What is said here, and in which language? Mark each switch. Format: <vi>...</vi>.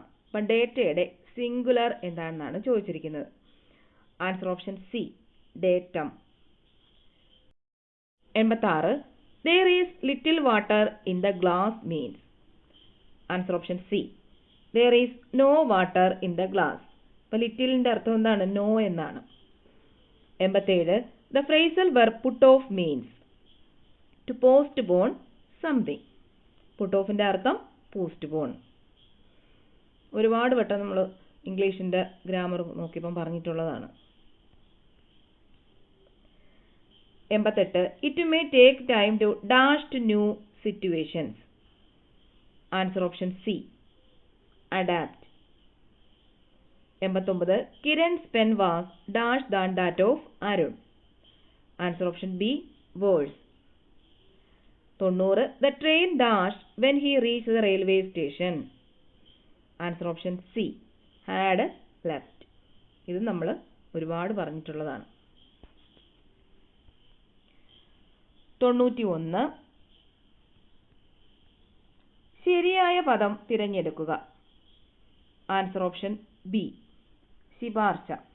<ml>അപ്പം ഡേറ്റയുടെ സിംഗുലർ എന്താണെന്നാണ് ചോദിച്ചിരിക്കുന്നത്.</ml> <en>Answer option C datum. 86 there is little water in the glass means. Answer option C there is no water in the glass.</en> <ml>അപ്പോൾ ലിറ്റിലിൻ്റെ അർത്ഥം എന്താണ്? No എന്നാണ്.</ml> <en>87 the phrasal verb put off means to postpone something.</en> <ml>Puttu ഓഫിൻ്റെ അർത്ഥം postpone. ഒരുപാട് വട്ടം നമ്മൾ ഇംഗ്ലീഷിൻ്റെ grammar നോക്കിയപ്പം പറഞ്ഞിട്ടുള്ളതാണ്.</ml> <en>88 it may take time to dash to new situations. Answer option C adapt. 89 Kiran's pen was dash than that of Arun. Answer option B worse. 90 the train dashed when he reached the railway station. Answer option C had left.</en> <ml>ഇത് നമ്മൾ ഒരുപാട് പറഞ്ഞിട്ടുള്ളതാണ്. 91 ശരിയായ പദം തിരഞ്ഞെടുക്കുക.</ml> <en>Answer option B ശിപാർശ.</en>